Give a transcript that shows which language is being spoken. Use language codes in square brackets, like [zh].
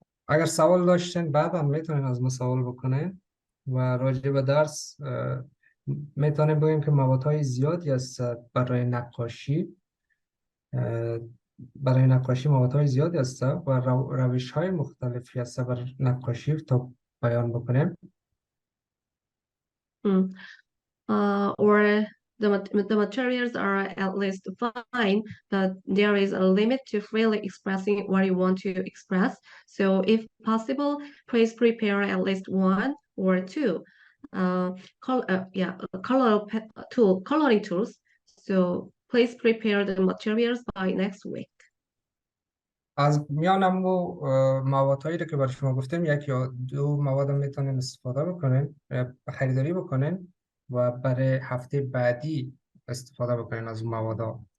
[fa] اگر سوال داشتین بعدا میتونین از ما سوال بکنین و راجع به درس میتونیم بگیم که موادهای زیادی هست برای نقاشی. برای نقاشی موادهای زیادی هست و روش‌های مختلفی هست برای نقاشی تا بیان بکنیم. [en] Or the materials are at least fine, but there is a limit to freely expressing what you want to express. So if possible, please prepare at least one or two coloring tools. So please prepare the materials by next week. [fa] از میان موادهایی که برای شما گفتیم یک یا دو مواد میتونین استفاده بکنین، خریداری بکنین و برای هفته بعدی استفاده بکنین از اون مواد.